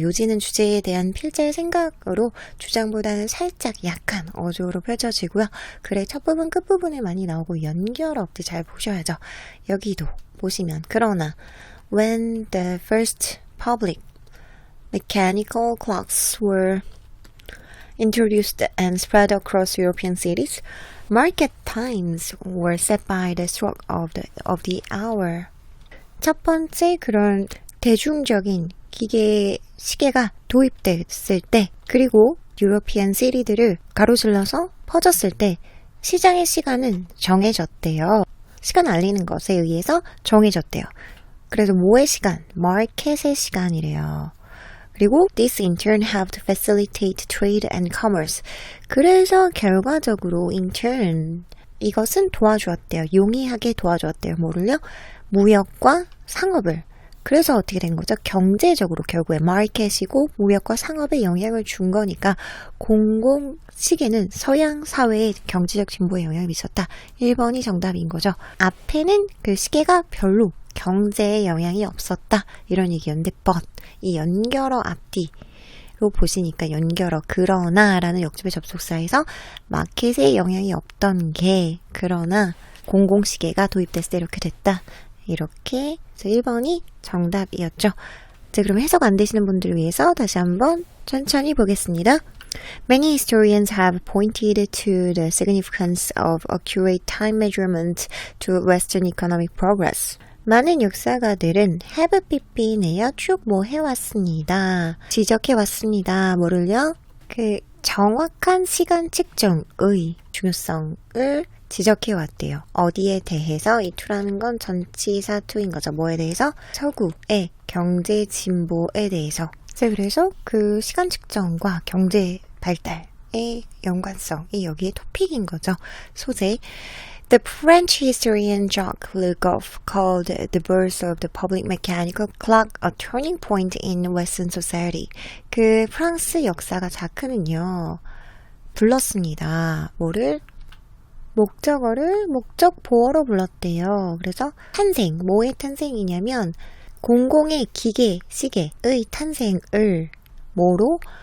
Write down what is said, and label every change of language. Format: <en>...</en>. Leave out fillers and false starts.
<ko>요지는 주제에 대한 필자의 생각으로 주장보다는 살짝 약간 어조로 펼쳐지고요. 글의 첫 부분 끝부분에 많이 나오고 연결 없이 잘 보셔야죠. 여기도 보시면 그러나</ko> <en>when the first public mechanical clocks were introduced and spread across European cities, market times were set by the stroke of the hour.</en> <ko>첫 번째 그런 대중적인 기계 시계가 도입됐을 때, 그리고 유로피안 시리들을 가로질러서 퍼졌을 때 시장의 시간은 정해졌대요. 시간 알리는 것에 의해서 정해졌대요. 그래서 뭐의 시간? 마켓의 시간이래요. 그리고</ko> <en>this in turn helped facilitate trade and commerce.</en> <ko>그래서 결과적으로 in turn 이것은 도와주었대요. 용이하게 도와주었대요. 뭐를요? 무역과 상업을. 그래서 어떻게 된 거죠? 경제적으로 결국에 마켓이고 무역과 상업에 영향을 준 거니까 공공시계는 서양 사회의 경제적 진보에 영향을 미쳤다. 1번이 정답인 거죠. 앞에는 그 시계가 별로 경제에 영향이 없었다. 이런 얘기였는데 but 이 연결어 앞뒤로 보시니까 연결어 그러나 라는 역접의 접속사에서 마켓에 영향이 없던 게 그러나 공공시계가 도입됐을 때 이렇게 됐다. 이렇게 1번이 정답이었죠. 자, 그럼 해석 안 되시는 분들을 위해서 다시 한번 천천히 보겠습니다.</ko> <en>Many historians have pointed to the significance of accurate time measurement to Western economic progress.</en> <ko>많은 역사가들은 have 삐삐네요. 쭉 뭐 해왔습니다. 지적해왔습니다. 뭐를요? 그 정확한 시간 측정의 중요성을 지적해왔대요. 어디에 대해서 이 to라는 건 전치사 to인 거죠. 뭐에 대해서? 서구의 경제 진보에 대해서. 그래서 그 시간 측정과 경제 발달의 연관성이 여기에 토픽인 거죠. 소재.</ko> <en>The French historian Jacques Le Goff called the birth of the public mechanical clock a turning point in Western society.</en> <ko>그 프랑스 역사가 자크는요, 불렀습니다. 뭐를? 목적어를 목적보어로 불렀대요. 그래서 탄생, 뭐의 탄생이냐면 공공의 기계, 시계의 탄생을 뭐로?</ko>